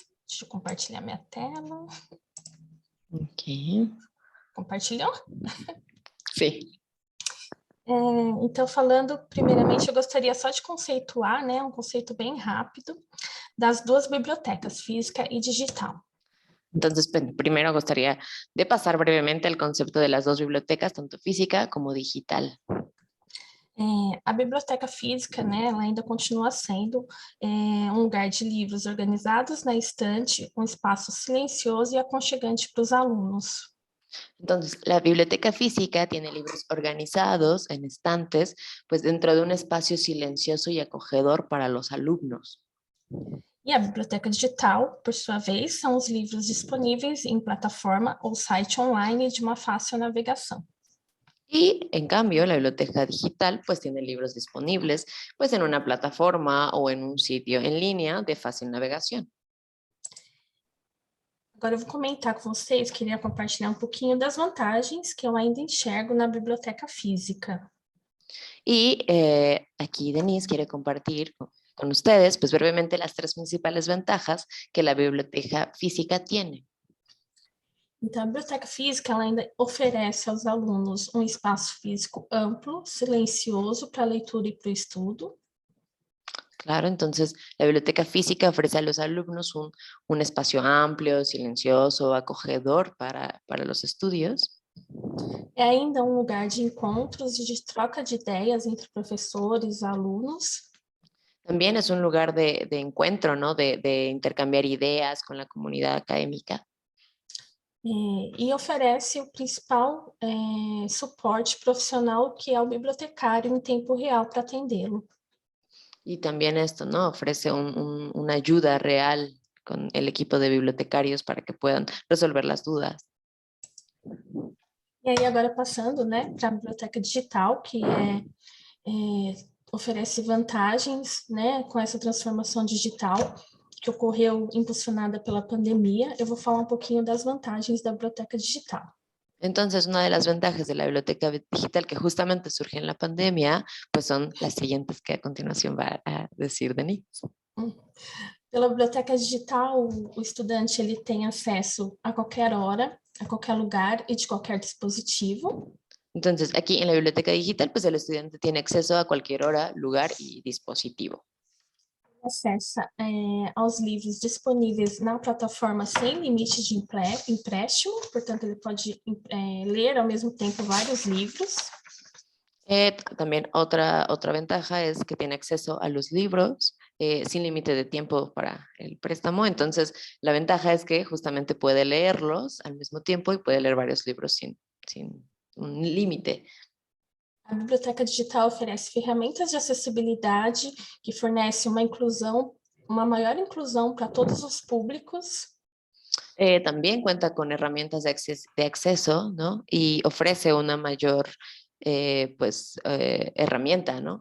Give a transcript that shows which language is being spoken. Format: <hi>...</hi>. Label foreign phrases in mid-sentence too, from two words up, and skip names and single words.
<pt>Deixa eu compartilhar minha tela. Ok. Compartilhou? Sim. Então, falando primeiramente, eu gostaria só de conceituar, né, um conceito bem rápido das duas bibliotecas, física e digital.</pt> <es>Entonces, primero gustaría de pasar brevemente el concepto de las dos bibliotecas, tanto física como digital.</es> <pt>A biblioteca física, né, ela ainda continua sendo um lugar de livros organizados na estante, um espaço silencioso e aconchegante para os alunos.</pt> <es>Entonces, la biblioteca física tiene libros organizados en estantes, pues dentro de un espacio silencioso y acogedor para los alumnos.</es> <pt>E a biblioteca digital, por sua vez, são os livros disponíveis em plataforma ou site online de uma fácil navegação.</pt> <es>Y en cambio, la biblioteca digital pues tiene libros disponibles pues en una plataforma o en un sitio en línea de fácil navegación.</es> <pt>Agora eu vou comentar com vocês, queria compartilhar um pouquinho das vantagens que eu ainda enxergo na biblioteca física.</pt> <es>Y aquí Denise quiere compartir con ustedes pues brevemente las tres principales ventajas que la biblioteca física tiene.</es> <pt>Então, a biblioteca física ela ainda oferece aos alunos um espaço físico amplo, silencioso para a leitura e para o estudo.</pt> <es>Claro, entonces la biblioteca física ofrece a los alumnos un espacio amplio, silencioso, acogedor para los estudios.</es> <pt>É ainda um lugar de encontros e de troca de ideias entre professores e alunos.</pt> <es>También es un lugar de encuentro, ¿no? De intercambiar ideas con la comunidad académica.</es> <pt>E oferece o principal suporte profissional, que é o bibliotecário em tempo real para atendê-lo.</pt> <es>Y también esto, ¿no? Ofrece una ayuda real con el equipo de bibliotecarios para que puedan resolver las dudas.</es> <pt>E aí agora passando, né, para a biblioteca digital, que oferece vantagens, né, com essa transformação digital que ocorreu impulsionada pela pandemia. Eu vou falar um pouquinho das vantagens da biblioteca digital.</pt> <es>Entonces, una de las ventajas de la biblioteca digital que justamente surge en la pandemia, pues son las siguientes que a continuación va a decir Denise.</es> <pt>Pela biblioteca digital, o estudante ele tem acesso a qualquer hora, a qualquer lugar e de qualquer dispositivo.</pt> <es>Entonces, aquí en la biblioteca digital, pues el estudiante tiene acceso a cualquier hora, lugar y dispositivo.</es> <pt>Acessa aos livros disponíveis na plataforma sem limite de empréstimo, portanto, ele pode ler ao mesmo tempo vários livros.</pt> <es>También otra ventaja es que tiene acceso a los libros sin límite de tiempo para el préstamo. Entonces, la ventaja es que justamente puede leerlos al mismo tiempo y puede leer varios libros sin un límite.</es> <pt>A biblioteca digital oferece ferramentas de acessibilidade que fornece uma maior inclusão para todos os públicos.</pt> <es>También cuenta con herramientas de acceso, ¿no? Y ofrece una mayor herramienta, ¿no?</es>